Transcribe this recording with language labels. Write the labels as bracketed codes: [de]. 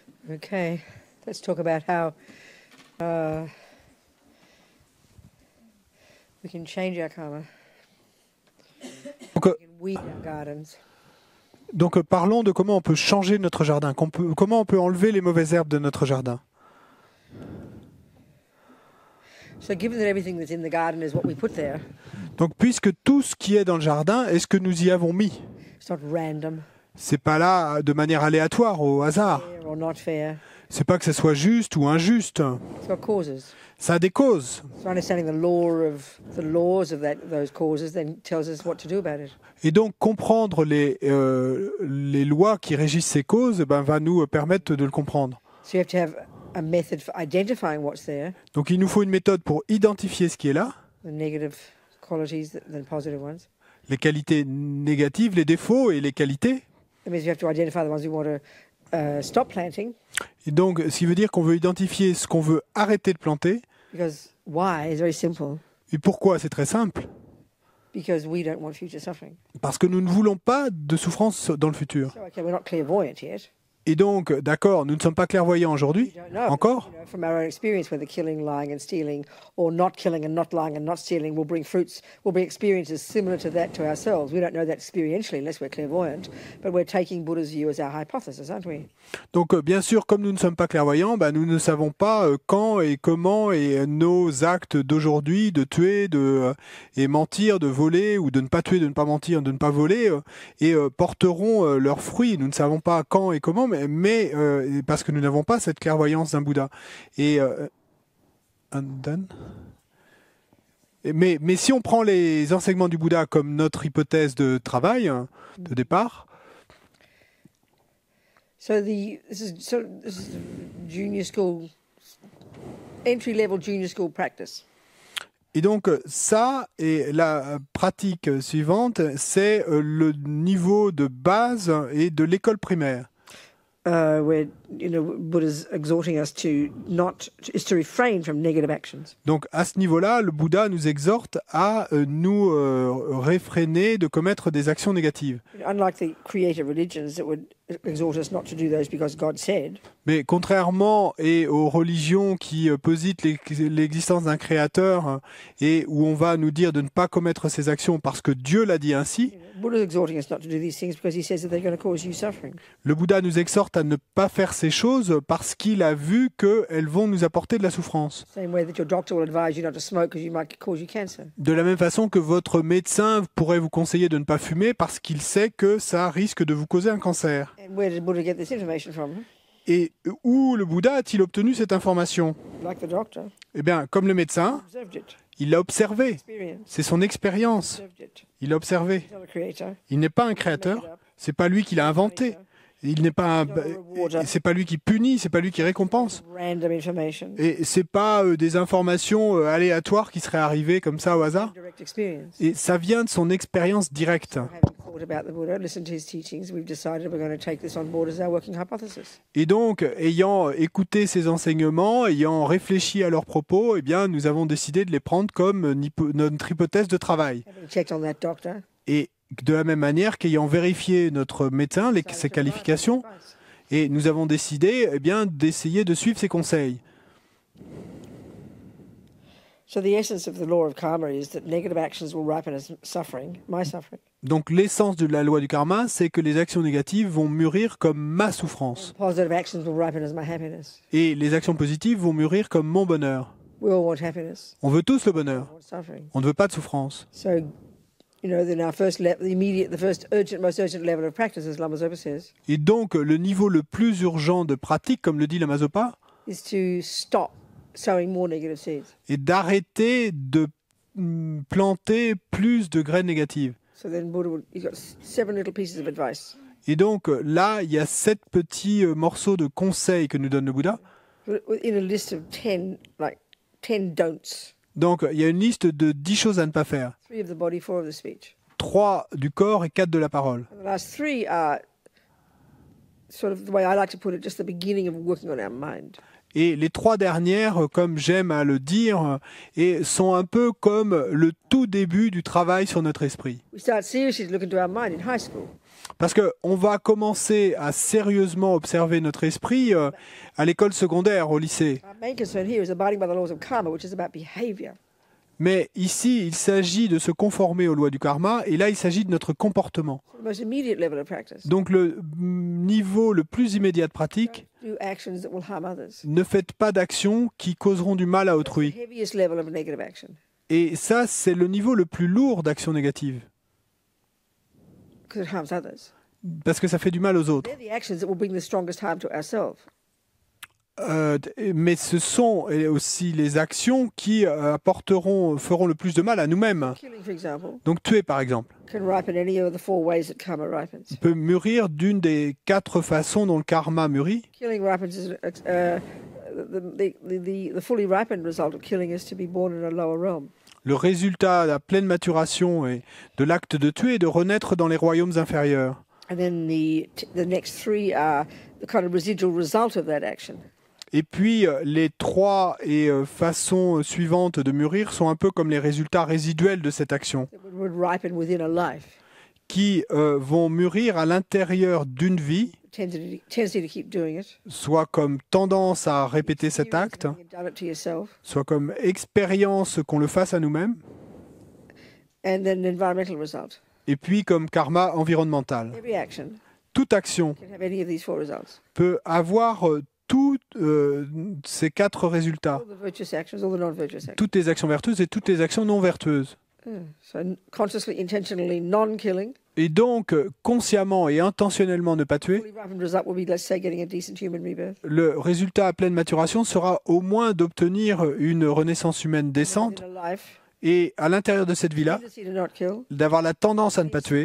[en] Okay, let's talk about how we can change our karma. [fr] Donc, [en] We can weed our gardens. [fr] parlons de comment on peut changer notre jardin, comment on peut enlever les mauvaises herbes de notre jardin. [en] So given that everything that's in the garden is what we put there, [fr] Donc puisque tout ce qui est dans le jardin est ce que nous y avons mis, [en] it's not random, [fr] c'est pas là de manière aléatoire, au hasard. [en] fair or not fair. [fr] C'est pas que ce soit juste ou injuste. [en] It's got causes. [fr] Ça a des causes. [en] So understanding the laws of those causes then tells us what to do about it. [fr] Et donc comprendre les lois qui régissent ces causes va nous permettre de le comprendre. [en] So you have to have a method for identifying what's there, [fr] Donc il nous faut une méthode pour identifier ce qui est là, [en] the negative qualities than positive ones. [fr] les qualités négatives, les défauts et les qualités. [en] That means you have to identify the ones we want to stop planting, [fr] Et donc ce qui veut dire qu'on veut identifier ce qu'on veut arrêter de planter. [en] because why is very simple. [fr] Et pourquoi? C'est très simple. [en] Because we don't want future suffering. [fr] Parce que nous ne voulons pas de souffrance dans le futur. [en] So, okay, we're not clairvoyant yet. [fr] Et donc, d'accord, nous ne sommes pas clairvoyants aujourd'hui, [en] We don't know. [fr] encore. [en] You know, from our own experience, whether killing, lying, and stealing, or not killing and not lying and not stealing will bring experiences similar to that to ourselves. We don't know that experientially unless we're clairvoyant, but we're taking Buddha's view as our hypothesis, aren't we? [fr] Donc, bien sûr, comme nous ne sommes pas clairvoyants, nous ne savons pas quand et comment et nos actes d'aujourd'hui, de tuer, et mentir, de voler, ou de ne pas tuer, de ne pas mentir, de ne pas voler, porteront leurs fruits. Nous ne savons pas quand et comment, mais parce que nous n'avons pas cette clairvoyance d'un Bouddha. Et mais si on prend les enseignements du Bouddha comme notre hypothèse de travail, de départ, [en] So this is junior school, entry-level junior school practice. [fr] et donc ça et la pratique suivante, c'est le niveau de base et de l'école primaire. [en] Where Buddha's exhorting us to refrain from negative actions. [fr] Donc à ce niveau-là, le Bouddha nous exhorte à nous réfréner de commettre des actions négatives. [en] Unlike the creative religions that would exhort us not to do those because God said. [fr] Mais contrairement aux religions qui positent l'existence d'un créateur et où on va nous dire de ne pas commettre ces actions parce que Dieu l'a dit ainsi, [en] Buddha's exhorting us not to do these things because he says that they're going to cause you suffering. [fr] le Bouddha nous exhorte à ne pas faire ces choses parce qu'il a vu qu'elles vont nous apporter de la souffrance. [en] Same way that your doctor will advise you not to smoke because you might cause you cancer. [fr] De la même façon que votre médecin pourrait vous conseiller de ne pas fumer parce qu'il sait que ça risque de vous causer un cancer. [en] And where did Buddha get this information from? [fr] Et où le Bouddha a-t-il obtenu cette information? [en] Like the doctor, [fr] Eh bien, comme le médecin, [en] observed it, [fr] il l'a observé. [en] experience, [fr] C'est son expérience. [en] observed it. [fr] Il l'a observé. [en] He's not a creator. [fr] Il n'est pas un créateur. C'est pas lui qui l'a inventé. Il n'est pas c'est pas lui qui punit, c'est pas lui qui récompense. [en] Random information. [fr] Et c'est pas des informations aléatoires qui seraient arrivées comme ça au hasard. [en] Direct experience. [fr] Et ça vient de son expérience directe. [en] Having thought about the Buddha, listened to his teachings, we've decided we're going to take this on board as our working hypothesis. [fr] Et donc, ayant écouté ces enseignements, ayant réfléchi à leurs propos, eh bien, nous avons décidé de les prendre comme notre hypothèse de travail. [en] Having checked on that doctor, [fr] Et de la même manière qu'ayant vérifié notre médecin, ses qualifications, et nous avons décidé d'essayer de suivre ses conseils. [en] so the essence of the law of karma is that negative actions will ripen as suffering, my suffering. [fr] Donc l'essence de la loi du karma, c'est que les actions négatives vont mûrir comme ma souffrance. [en] Positive actions will ripen as my happiness. [fr] Et les actions positives vont mûrir comme mon bonheur. [en] We all want happiness. [fr] On veut tous le bonheur. [en] We want suffering. [fr] On ne veut pas de souffrance. [en] So, then our first the first most urgent level of practice, as Lama Zopa says, [fr] Et donc le niveau le plus urgent de pratique, comme le dit Lama Zopa, [en] is to stop sowing more negative seeds. [fr] est d'arrêter de planter plus de graines négatives. [en] So then he's got 7 little pieces of advice. [fr] Et donc là, il y a 7 petits morceaux de conseils que nous donne le Bouddha. [en] In a list of 10 don'ts. [fr] Donc il y a une liste de 10 choses à ne pas faire. [en] 3 of the body, 4 of the speech. [fr] 3 du corps et 4 de la parole. [en] And the last 3 are sort of the way I like to put it, just the beginning of working on our mind. [fr] Et les 3 dernières, comme j'aime à le dire, sont un peu comme le tout début du travail sur notre esprit. [en] We start seriously to look into our mind in high school. [fr] Parce qu'on va commencer à sérieusement observer notre esprit à l'école secondaire, au lycée. [en] Our main concern here is abiding by the laws of karma, which is about behavior. [fr] Mais ici, il s'agit de se conformer aux lois du karma, et là, il s'agit de notre comportement. [en] So the most immediate level of practice. [fr] Donc le niveau le plus immédiat de pratique, [en] Do actions that will harm others. [fr] ne faites pas d'actions qui causeront du mal à [en] The [fr] autrui. [en] heaviest level of negative action, [fr] Et ça, c'est le niveau le plus lourd d'action négative, [en] because it harms others. [fr] parce que ça fait du mal aux autres. [en] They're the actions that will bring the strongest harm to ourselves. [fr] Mais ce sont aussi les actions qui feront le plus de mal à nous-mêmes. [en] Killing, for example, [fr] Donc tuer, par exemple, [en] can ripen any of the 4 ways that karma ripens. [fr] peut mûrir d'une des 4 façons dont le karma mûrit. [en] Killing ripens is the fully ripened result of killing is to be born in a lower realm. [fr] Le résultat, la pleine maturation de l'acte de tuer est de renaître dans les royaumes inférieurs. [en] And then the next 3 are the kind of residual result of that action. [fr] Et puis, les 3 façons suivantes de mûrir sont un peu comme les résultats résiduels de cette action, [en] That would ripen within a life. [fr] qui vont mûrir à l'intérieur d'une vie, [en] Tendency to keep doing it. [fr] soit comme tendance à répéter cet acte, [en] You've done it to yourself. [fr] soit comme expérience qu'on le fasse à nous-mêmes, [en] And then an environmental result. [fr] et puis comme karma environnemental. [en] Every action [fr] Toute action [en] can have any of these 4 results. [fr] peut avoir tous ces 4 résultats, [en] All the virtuous actions, all the non-virtuous actions. [fr] toutes les actions vertueuses et toutes les actions non vertueuses. [en] So consciously, intentionally non-killing. [fr] Et donc, consciemment et intentionnellement ne pas tuer, [en] Fully ripened result will be, let's say, getting a decent human rebirth. [fr] le résultat à pleine maturation sera au moins d'obtenir une renaissance humaine décente, [en] In a life, [fr] et à l'intérieur de cette vie-là, [en] tendency to not kill. [fr] d'avoir la tendance à ne pas tuer,